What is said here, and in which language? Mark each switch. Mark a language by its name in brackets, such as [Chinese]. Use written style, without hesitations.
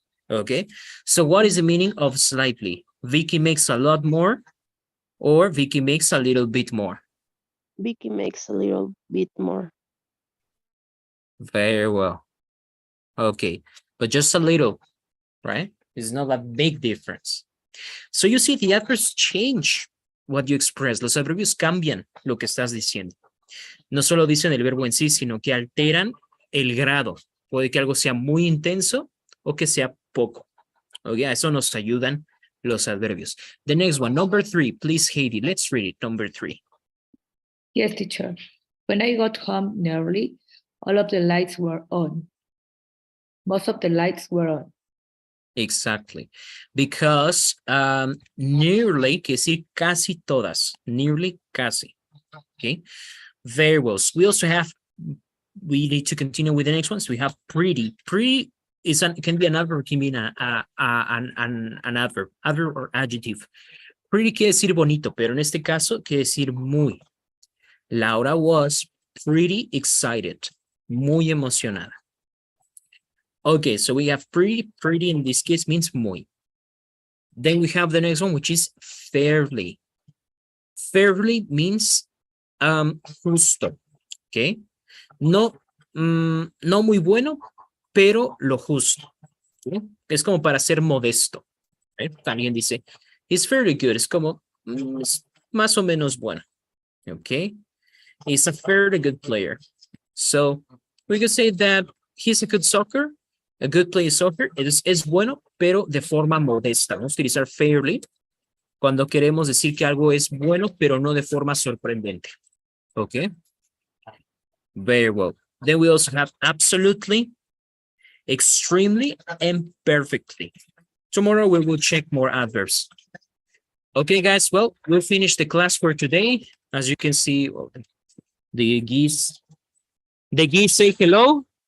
[English] Okay, so what is the meaning of slightly? Vicky makes a lot more, or Vicky makes a little bit more? Vicky makes a little bit more. Very well. Okay, but just a little, right? It's not a big difference. So you see, the adverbs change what you express. [Spanish] Los adverbios cambian lo que estás diciendo. No solo dicen el verbo en sí, sino que alteran el grado. Puede que algo sea muy intenso o que sea poco. Okay, a eso nos ayudan los adverbios. [English] The next one, number 3, please, Heidi. Let's read it, number 3. Yes, teacher. When I got home nearly, all of the lights were on. Most of the lights were on. Exactly. [Spanish] Because nearly, que decir casi todas. [English] Nearly, casi. Okay. Very well. So we also have, we need to continue with the next ones. We have pretty. Pretty can be an adverb, can be an adverb or adjective. [Spanish] Pretty quiere decir bonito, pero en este caso quiere decir muy. [English] Laura was pretty excited. [Spanish] Muy emocionada. [English] Okay, so we have pretty. Pretty in this case means muy. Then we have the next one, which is fairly. Fairly means justo. Okay. [Spanish] No muy bueno, pero lo justo. ¿Sí? Es como para ser modesto. ¿Eh? También dice, [English] it's fairly good. [Spanish] Es como, es más o menos bueno. Okay. [English] is a fairly good player. So we could say that he's a good soccer, a good player soccer. [Spanish] Es bueno, pero de forma modesta. Vamos a utilizar fairly cuando queremos decir que algo es bueno, pero no de forma sorprendente. [English] Okay. Very well. Then we also have absolutely, extremely, and perfectly. Tomorrow we will check more adverbs. Okay, guys. Well, we'll finish the class for today. As you can see, well, the geese say hello.